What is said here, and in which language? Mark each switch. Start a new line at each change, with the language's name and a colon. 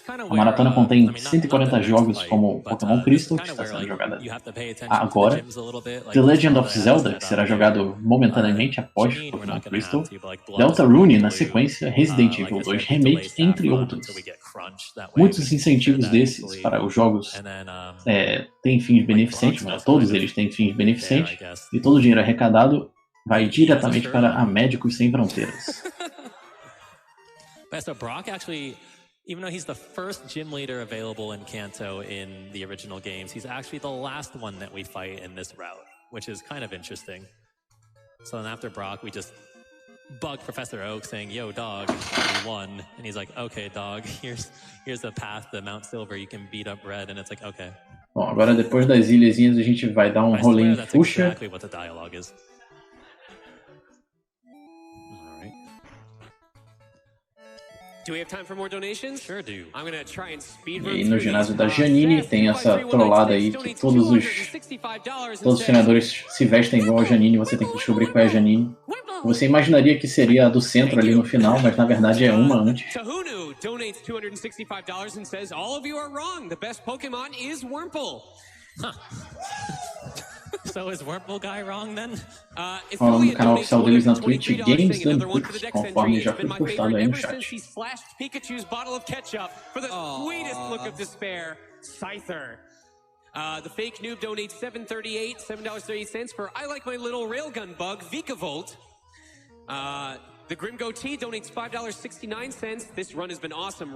Portuguese: A maratona contém 140 jogos como Pokémon Crystal, que está sendo jogada agora, The Legend of Zelda, que será jogado momentaneamente após Pokémon Crystal, Deltarune na sequência, Resident Evil 2 Remake, entre outros. Muitos incentivos desses para os jogos têm fins beneficentes, mas todos eles têm fins beneficentes, e todo o dinheiro arrecadado vai diretamente para a Médicos Sem Fronteiras.
English: So Brock actually, even though he's the first gym leader available in Kanto in the original games, he's actually the last one that we fight in this route, which is kind of interesting. So then after Brock, we just bug Professor Oak saying, yo, dog, we won. And he's like, okay, dog, here's the path to Mount Silver, you can beat up Red. And it's like, okay.
Portuguese: Bom, agora depois das ilhazinhas a gente vai dar um rolê em Fuchsia.
English: Exactly what the dialogue is. Do we have time for more donations? Sure do. I'm gonna try and speed
Portuguese: E aí no ginásio da Janine tem essa trollada aí que todos os treinadores se vestem igual a Janine, você tem que descobrir qual é a Janine. Você imaginaria que seria a do centro ali no final, mas na verdade é uma antes.
English: Tahunu donates $265 and says, all of you are wrong. The best Pokémon is Wurmple. So is Wurmple guy wrong then?
Portuguese: Falando no canal oficial deles na Twitch, Games Done Quick, conforme já foi postado aí no chat.
English: Pikachu's bottle of ketchup for the sweetest look of despair, Scyther. The fake noob donates $7.38 for I like my little railgun bug, Vikavolt. The Grim Goatee donates $5.69. This run has been awesome.